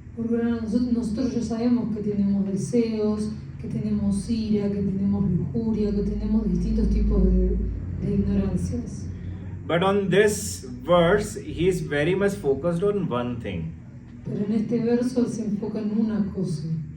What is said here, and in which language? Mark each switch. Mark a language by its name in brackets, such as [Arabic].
[Spanish] Porque nosotros ya sabemos que tenemos deseos, que tenemos ira, que tenemos lujuria, que tenemos distintos tipos de ignorancias. [English] But on this verse, he is very much focused on one thing. [Spanish] Pero en este verso él se enfoca en una cosa.